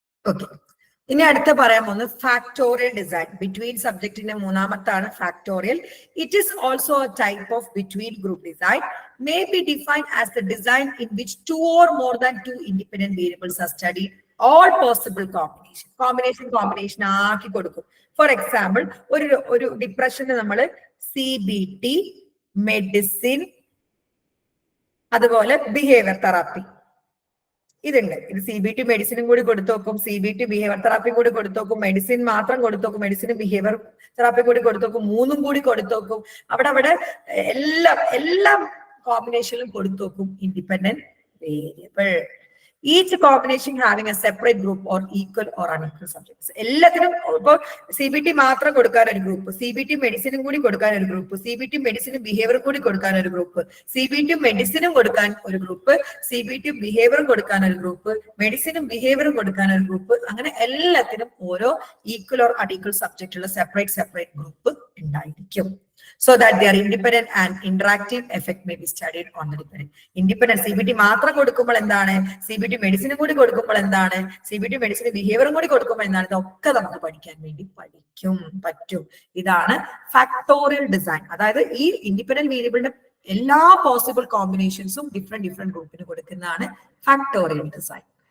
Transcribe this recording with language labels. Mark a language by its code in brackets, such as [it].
[ml] Okay, ഇനി അടുത്ത പറയാൻ പോകുന്നത് factorial design. Between സബ്ജക്റ്റിന്റെ മൂന്നാമത്താണ് factorial. [en] It is also a type of between group design. May be defined as the design in which 2 or more than 2 independent variables are studied. All possible combination [ml] ആക്കി കൊടുക്കും. [en] for example, [ml] ഒരു ഡിപ്രഷന് നമ്മൾ CBT, medicine, അതുപോലെ behaviour therapy ഇതുണ്ട്. ഇത് CBT മെഡിസിനും കൂടി കൊടുത്തു നോക്കും, CBT ബിഹേവിയർ തെറാപ്പിയും കൂടി കൊടുത്തു നോക്കും, മെഡിസിൻ മാത്രം കൊടുത്തു നോക്കും, മെഡിസിനും ബിഹേവിയർ തെറാപ്പിയും കൂടി കൊടുത്തു നോക്കും, 3ഉം കൂടി കൊടുത്തു നോക്കും. അവിടെ എല്ലാം കോമ്പിനേഷനിലും കൊടുത്തു നോക്കും independent variable. [en] Each combination having a separate group or equal or unequal subjects. [ml] എല്ലാത്തിനും ഇപ്പൊ CBT മാത്രം കൊടുക്കാൻ ഒരു ഗ്രൂപ്പ്, CBT മെഡിസിനും കൂടി കൊടുക്കാൻ ഒരു ഗ്രൂപ്പ്, CBT മെഡിസിനും ബിഹേവിയറും കൂടി കൊടുക്കാൻ ഒരു ഗ്രൂപ്പ്, CBT മെഡിസിനും കൊടുക്കാൻ ഒരു ഗ്രൂപ്പ്, CBT ബിഹേവിയറും കൊടുക്കാൻ ഒരു ഗ്രൂപ്പ്, മെഡിസിനും ബിഹേവിയറും കൊടുക്കാൻ ഒരു ഗ്രൂപ്പ്. അങ്ങനെ എല്ലാത്തിനും ഓരോ ഈക്വൽ ഓർ അൺഈക്വൽ സബ്ജക്റ്റ് ഉള്ള സെപ്പറേറ്റ് ഗ്രൂപ്പ് ഉണ്ടായിരിക്കും. [en] So that their independent and interactive effect may be studied on the dependent. [ml] Independent CBT മാത്രം കൊടുക്കുമ്പോൾ എന്താണ്, CBT മെഡിസിനും കൂടി കൊടുക്കുമ്പോൾ എന്താണ്, CBT മെഡിസിന് ബിഹേവിയറും കൂടി കൊടുക്കുമ്പോൾ എന്താണ്, ഇതൊക്കെ നമുക്ക് പഠിക്കാൻ വേണ്ടി പറ്റും. ഇതാണ് ഫാക്ടോറിയൽ ഡിസൈൻ. അതായത് ഈ ഇൻഡിപെൻഡന്റ് വേരിയബിളിന്റെ എല്ലാ പോസിബിൾ കോമ്പിനേഷൻസും ഡിഫറെന്റ് ഗ്രൂപ്പിന് കൊടുക്കുന്നതാണ് ഫാക്ടോറിയൽ ഡിസൈൻ.